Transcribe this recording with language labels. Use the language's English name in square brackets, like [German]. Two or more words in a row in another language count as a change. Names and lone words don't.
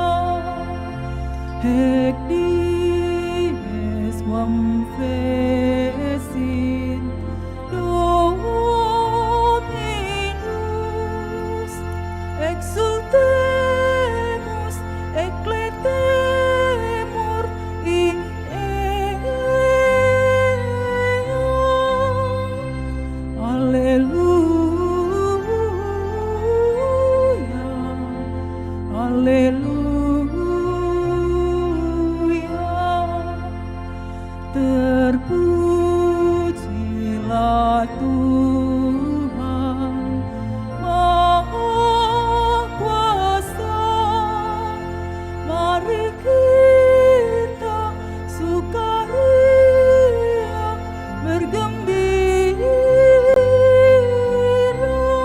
[Latin] Haec dies quam fecit Dominus, exultemus, eclatemur in ea. Alleluia, alleluia. [Indonesian] Terpujilah Tuhan Maha Kuasa. Mari kita sukaria bergembira.